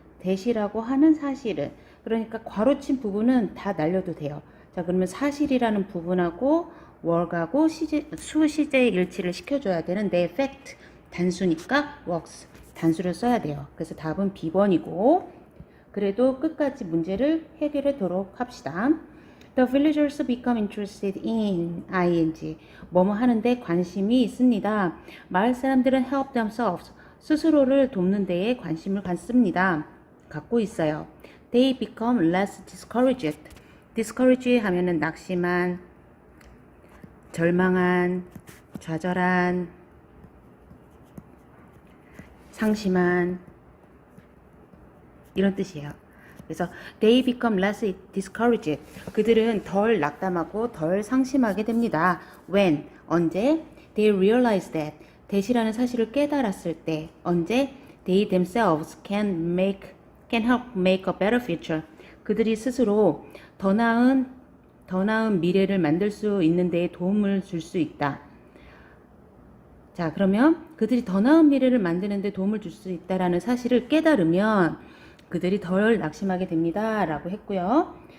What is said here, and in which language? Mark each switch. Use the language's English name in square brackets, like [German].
[Korean] 대시라고 하는 사실은 그러니까 괄호친 부분은 다 날려도 돼요. 자, 그러면 사실이라는 부분하고 work하고 수시제 일치를 시켜줘야 되는데 fact 단수니까 works 단수를 써야 돼요. 그래서 답은 B번이고 그래도 끝까지 문제를 해결하도록 합시다. [English] The villagers become interested in ing [Korean] 뭐뭐 하는데 관심이 있습니다. 마을 사람들은 [English] help themselves [Korean] 스스로를 돕는 데에 관심을 갖고 있어요. [English] They become less discouraged. [Korean] discourage 하면은 낙심한, 절망한, 좌절한, 상심한 이런 뜻이에요. 그래서 [English] they become less discouraged. [Korean] 그들은 덜 낙담하고 덜 상심하게 됩니다. [English] when 언제 they realize that [Korean] 대시라는 사실을 깨달았을 때 언제 [English] they themselves can help make a better future. [Korean] 그들이 스스로 더 나은 미래를 만들 수 있는 데에 도움을 줄 수 있다. 자, 그러면 그들이 더 나은 미래를 만드는 데 도움을 줄 수 있다라는 사실을 깨달으면 그들이 덜 낙심하게 됩니다. 라고 했고요.